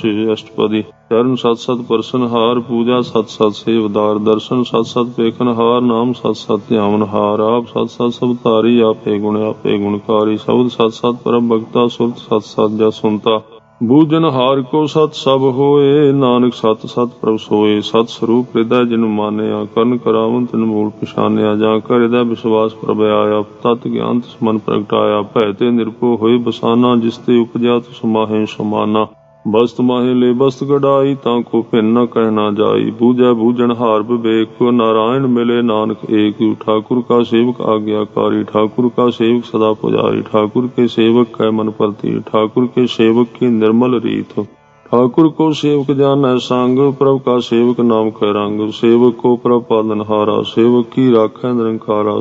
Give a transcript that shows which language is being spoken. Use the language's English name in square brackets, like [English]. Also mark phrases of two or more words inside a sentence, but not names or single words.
[Punjabi] ਅਸਟਪਦੀ ਚਰਨ ਸਤਿ ਸਤਿ ਪਰਸਨਹਾਰ, ਪੂਜਾ ਸਤਿ ਸਤਿ ਸੇਵਦਾਰ। ਦਰਸਨੁ ਸਤਿ ਸਤਿ ਪੇਖਨਹਾਰ, ਨਾਮੁ ਸਤਿ ਸਤਿ ਧਿਆਵਨਹਾਰ। ਆਪਿ ਸਤਿ ਸਤਿ ਸਭ ਧਾਰੀ, ਆਪੇ ਗੁਣ ਆਪੇ ਗੁਣਕਾਰੀ। ਸਬਦੁ ਸਤਿ ਸਤਿ ਪ੍ਰਭੁ ਬਕਤਾ, ਸੁਰਤਿ ਸਤਿ ਸਤਿ ਜਸੁ ਸੁਨਤਾ। ਬੁਝਨਹਾਰ ਕਉ ਸਤਿ ਸਭ ਹੋਇ, ਨਾਨਕ ਸਤਿ ਸਤਿ ਪ੍ਰਭੁ ਸੋਇ। ਸਤਿ ਸਰੂਪੁ ਰਿਦੈ ਜਿਨਿ ਮਾਨਿਆ, ਕਰਨ ਕਰਾਵਨ ਤਿਨਿ ਮੂਲੁ ਪਛਾਨਿਆ। ਜਾ ਕੈ ਰਿਦੈ ਬਿਸ੍ਵਾਸੁ ਪ੍ਰਭ ਆਇਆ, ਤਤੁ ਗਿਆਨੁ ਤਿਸੁ ਮਨਿ ਪ੍ਰਗਟਾਇਆ। ਭੈ ਤੇ ਨਿਰਭਉ ਹੋਇ ਬਸਾਨਾ, ਜਿਸ ਤੇ ਉਪਜਿਆ ਤਿਸੁ ਮਾਹਿ ਸਮਾਨਾ। ਬਸਤੁ ਮਾਹਿ ਲੇ ਬਸਤੁ ਗਡਾਈ, ਤਾ ਕਉ ਭਿੰਨ ਨ ਕਹਨਾ ਜਾਈ। ਬੂਝੈ ਬੂਝਨਹਾਰੁ ਬਿਬੇਕ, ਨਾਰਾਇਨ ਮਿਲੇ ਨਾਨਕ ਏਕ। ਠਾਕੁਰ ਕਾ ਸੇਵਕੁ ਆਗਿਆਕਾਰੀ, ਠਾਕੁਰ ਕਾ ਸੇਵਕੁ ਸਦਾ ਪੂਜਾਰੀ। ਠਾਕੁਰ ਕੇ ਸੇਵਕ ਕੈ ਮਨਿ ਪਰਤੀਤਿ, ਠਾਕੁਰ ਕੇ ਸੇਵਕ ਕੀ ਨਿਰਮਲ ਰੀਤਿ। ਠਾਕੁਰ ਕਉ ਸੇਵਕੁ ਜਾਨੈ ਸੰਗਿ, ਪ੍ਰਭ ਕਾ ਸੇਵਕੁ ਨਾਮ ਕੈ ਰੰਗਿ। ਸੇਵਕ ਕਉ ਪ੍ਰਭੁ ਪਾਲਨਹਾਰਾ, ਸੇਵਕ ਕੀ ਰਾਖੈ ਨਿਰੰਕਾਰਾ।